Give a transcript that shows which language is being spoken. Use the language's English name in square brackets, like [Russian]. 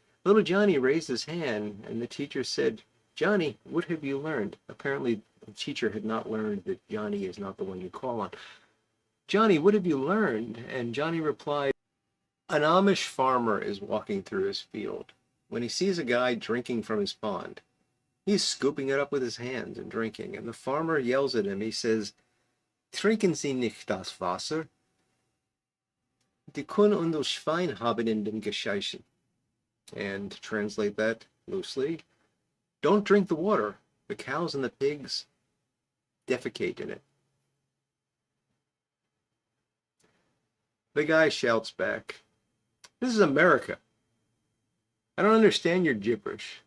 [English] Little Johnny raised his hand, and the teacher said, Johnny, what have you learned? Apparently the teacher had not learned that Johnny is not the one you call on. Johnny, what have you learned? And Johnny replied, an Amish farmer is walking through his field when he sees a guy drinking from his pond. He's scooping it up with his hands and drinking, and the farmer yells at him. He says, [German] Trinken Sie nicht das Wasser. Die Kuh und das Schwein haben in dem Gescheichen. [English] And to translate that loosely, don't drink the water. The cows and the pigs defecate in it. The guy shouts back, this is America. I don't understand your gibberish.